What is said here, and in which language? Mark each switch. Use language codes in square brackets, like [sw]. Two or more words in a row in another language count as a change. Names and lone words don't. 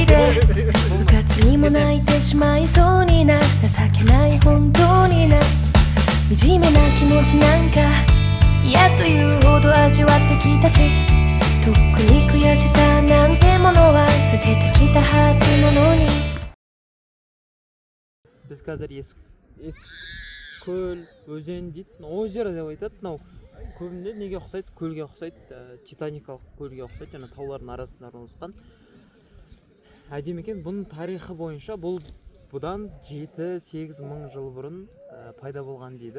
[ja] で部活にも泣いてしまいそうにな情けない本当にな惨めな気持ちなんか嫌というほど味わってきたしとっくに悔しさなんてものは捨ててきたはずなのに [kk] Біз қазір көл, өзен дейді, озеро деп айтады. Мынау көбінде неге ұқсайды? Көлге ұқсайды, титаникалық көлге ұқсайды, және таулардың арасында орналасқан. Әдемі екен, бұның тарихы бойынша бұдан 7-8 мың жыл бұрын пайда болған дейді.